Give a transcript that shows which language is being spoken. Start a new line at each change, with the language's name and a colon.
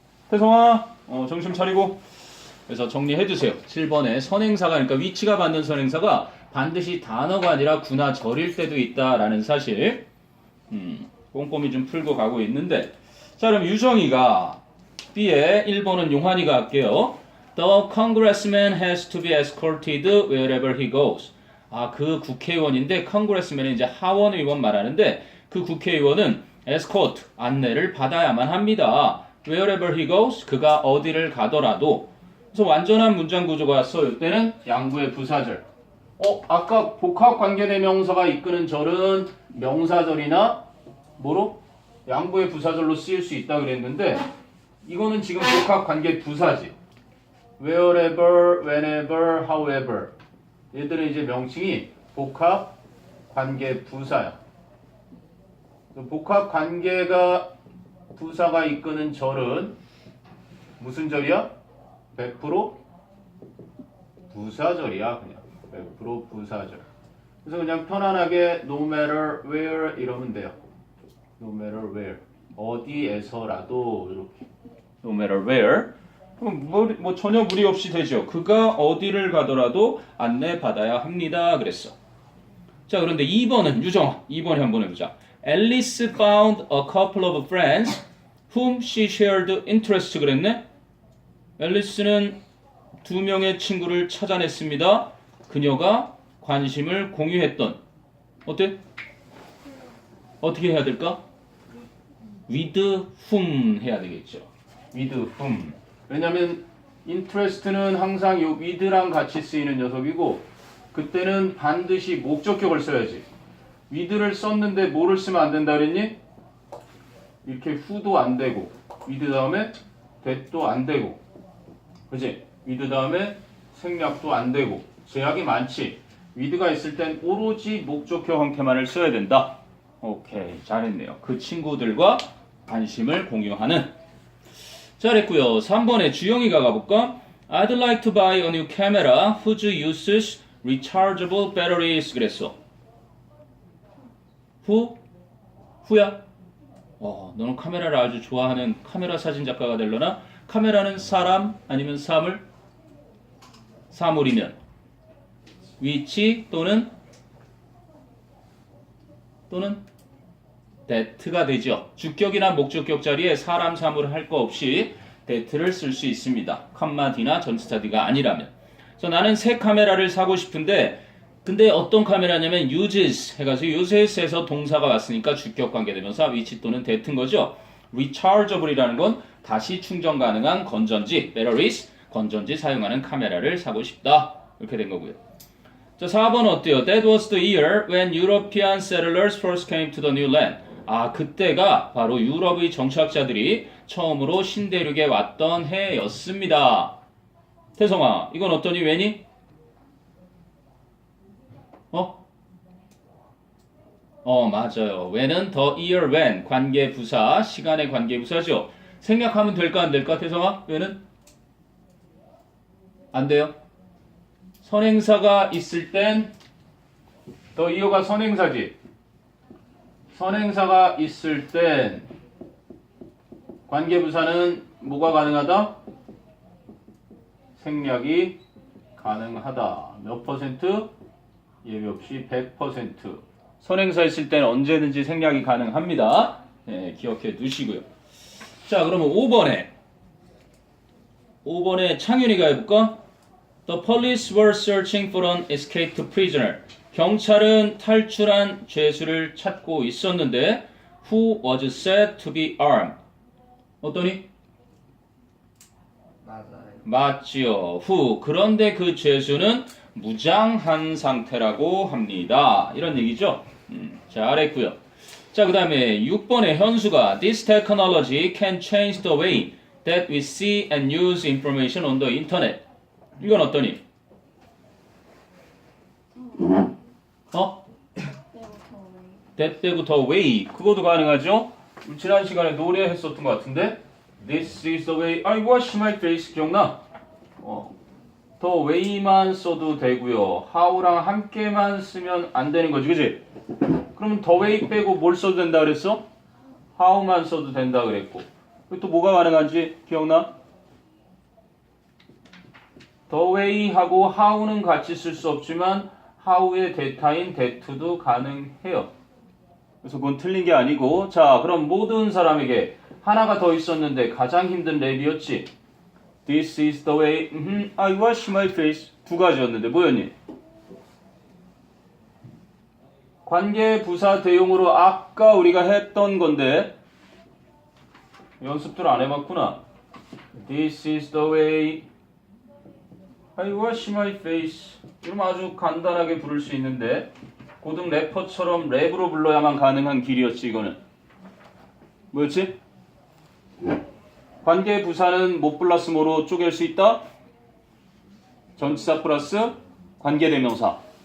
Korean: 태성아, 정신 차리고. 그래서 정리해주세요. 7번에 선행사가, 그러니까 위치가 받는 선행사가 반드시 단어가 아니라 구나 절일 때도 있다라는 사실. 꼼꼼히 좀 풀고 가고 있는데, 자, 그럼 유정이가 B에 1번은 용환이가 할게요.
English: The congressman has to be escorted wherever he goes.
Korean: 그 국회의원인데 congressman은 이제 하원 의원 말하는데 그 국회의원은 escort, 안내를 받아야만 합니다.
English: Wherever he goes,
Korean: 그가 어디를 가더라도. 그래서 완전한 문장 구조가 왔어. 이때는 양부의 부사절. 아까 복합관계대명사가 이끄는 절은 명사절이나 뭐로? 양부의 부사절로 쓰일 수 있다 그랬는데 이거는 지금 복합관계 부사지.
English: Wherever, whenever, however.
Korean: 얘들은 이제 명칭이 복합관계 부사야. 복합관계가 부사가 이끄는 절은 무슨 절이야? 100% 부사절이야. 그냥 100% 부사절. 그래서 그냥 편안하게
English: no matter where
Korean: 이러면 돼요.
English: No matter where.
Korean: 어디에서라도 이렇게.
English: No matter where.
Korean: 뭐 전혀 무리 없이 되죠. 그가 어디를 가더라도 안내받아야 합니다. 그랬어. 자, 그런데 2번은 유정아. 2번에 한번 해보자.
English: Alice found a couple of friends whom she shared interest
Korean: 그랬네. 앨리스는 2명의 친구를 찾아냈습니다. 그녀가 관심을 공유했던. 어때? 어떻게 해야 될까?
English: with whom
Korean: 해야 되겠죠.
English: with whom.
Korean: 왜냐면 interest는 항상 요 with랑 같이 쓰이는 녀석이고 그때는 반드시 목적격을 써야지. with를 썼는데 뭐를 쓰면 안 된다 그랬니? 이렇게 who도 안 되고 with 다음에 that도 안 되고 그치? with 다음에 생략도 안 되고 제약이 많지. with가 있을 땐 오로지 목적격 형태만을 써야 된다. 오케이, 잘했네요. 그 친구들과 관심을 공유하는. 잘했고요. 3번에 주영이가 가볼까?
English: I'd like to buy a new camera whose uses rechargeable batteries.
Korean: 그랬어. 후야? 너는 카메라를 아주 좋아하는 카메라 사진 작가가 되려나? 카메라는 사람 아니면 사물? 사물이면 위치 또는 that가 되죠. 주격이나 목적격 자리에 사람, 사물을 할 거 없이 that를 쓸 수 있습니다. 컴마 D나 전치사 D가 아니라면. 그래서 나는 새 카메라를 사고 싶은데 근데 어떤 카메라냐면 uses 해가지고 uses에서 동사가 왔으니까 주격 관계대명사 위치 또는 that인 거죠. rechargeable이라는 건 다시 충전 가능한 건전지, batteries, 건전지 사용하는 카메라를 사고 싶다. 이렇게 된 거고요. 자, 4번 어때요?
English: That was the year when European settlers first came to the new land.
Korean: 그때가 바로 유럽의 정착자들이 처음으로 신대륙에 왔던 해였습니다. 태성아, 이건 어떠니? 왜니? 맞아요. when은
English: the year when
Korean: 관계부사, 시간의 관계부사죠. 생략하면 될까 안 될까? 태성아, when은? 안 돼요. 선행사가 있을 땐 the year가 선행사지. 선행사가 있을 땐 관계부사는 뭐가 가능하다? 생략이 가능하다. 몇 퍼센트? 예외 없이 100%. 선행사 있을 때는 언제든지 생략이 가능합니다. 네, 기억해 두시고요. 자, 그러면 5번에 창윤이가 해볼까?
English: The police were searching for an escaped prisoner.
Korean: 경찰은 탈출한 죄수를 찾고 있었는데
English: who was said to be armed.
Korean: 어떠니? 맞아요. 맞지요. who. 그런데 그 죄수는 무장한 상태라고 합니다. 이런 얘기죠. 잘했고요. 자, 그 다음에 6번에 현수가
English: This technology can change the way that we see and use information on the internet.
Korean: 이건 어떠니? that 때부터 way. 그것도 가능하죠? 지난 시간에 노래했었던 것 같은데
English: This is the way I wash my face.
Korean: 기억나? 더 way만 써도 되고요. how랑 함께만 쓰면 안 되는 거지, 그지? 그러면 더 way 빼고 뭘 써도 된다 그랬어? how만 써도 된다 그랬고. 또 뭐가 가능한지 기억나? 더 way하고 how는 같이 쓸 수 없지만 how의 대타인 that도 가능해요. 그래서 그건 틀린 게 아니고, 자, 그럼 모든 사람에게 하나가 더 있었는데 가장 힘든 랩이었지.
English: This is the way I wash my face.
Korean: 두 가지였는데 뭐였니? 관계 부사 대용으로 아까 우리가 했던 건데 연습들 안 해봤구나.
English: This is the way I wash my face.
Korean: 이러면 아주 간단하게 부를 수 있는데 고등 래퍼처럼 랩으로 불러야만 가능한 길이었지. 이거는 뭐였지? 관계 부사는 못 플러스 뭐로 쪼갤 수 있다? 전치사 플러스 관계 대명사.